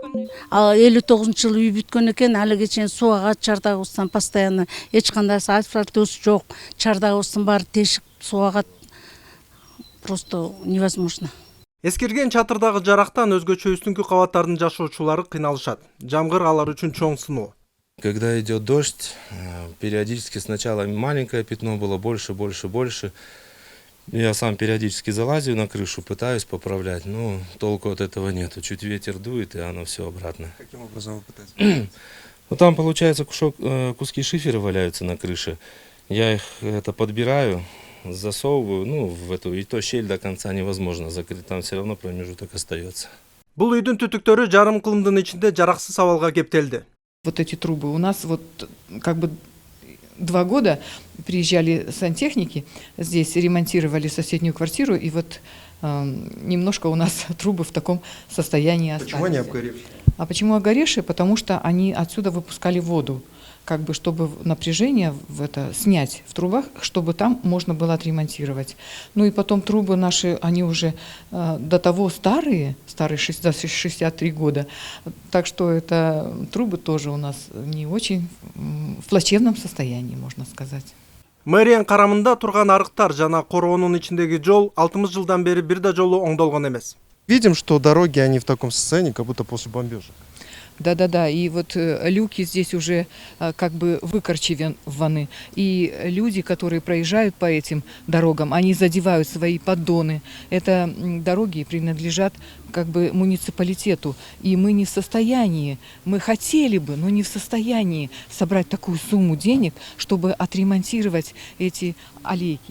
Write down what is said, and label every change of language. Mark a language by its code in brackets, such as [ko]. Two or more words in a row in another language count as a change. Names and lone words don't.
[ky] 59-жылы үй бүткөн экен, али чейин суу агат, чардагыбыздан постоянно эч кандай асфальтыбыз жок, чардагыбыздын баары тешик, суу агат. [ru] Просто невозможно. [ky] Эскирген чатырдагы жарактан өзгөчө үстүңкү кабаттардын жашоочулары кыйналышат. Жамгыр алар үчүн чоң сыноо. [ru] Когда идет дождь, периодически сначала маленькое пятно было больше. Я сам периодически залазю на крышу, пытаюсь поправлять, но толку от этого нету. Чуть ветер дует, и оно все обратно. Каким образом вы пытаетесь? Ну, там, получается, куски шифера валяются на крыше. Я их подбираю, засовываю, в эту, и то щель до конца невозможно закрыть, там все равно промежуток остается. [ky] Бул үйдүн түтүктөрү жарым кылымдын ичинде жараксыз абалга кептелди. [ru] Вот эти трубы. У нас вот как бы 2 года приезжали сантехники, здесь ремонтировали соседнюю квартиру, и вот немножко у нас трубы в таком состоянии остались. Почему они обгоревшие? А почему обгоревшие? Потому что они отсюда выпускали воду, как бы чтобы напряжение снять в трубах, чтобы там можно было отремонтировать. Ну и потом трубы наши, они уже до того старые 63 года, так что это трубы тоже у нас не очень в плачевном состоянии, можно сказать. [ky] Мэриянын карамында турган арыктар жана короонун ичиндеги жол 60 жылдан бери бир да жолу оңдолгон эмес. [ru] Видим, что дороги, они в таком состоянии, как будто после бомбежек. Да, и вот люки здесь уже как бы выкорчеваны, и люди, которые проезжают по этим дорогам, они задевают свои поддоны. Это дороги принадлежат как бы муниципалитету, и мы не в состоянии, мы хотели бы, но не в состоянии собрать такую сумму денег, чтобы отремонтировать эти аллейки.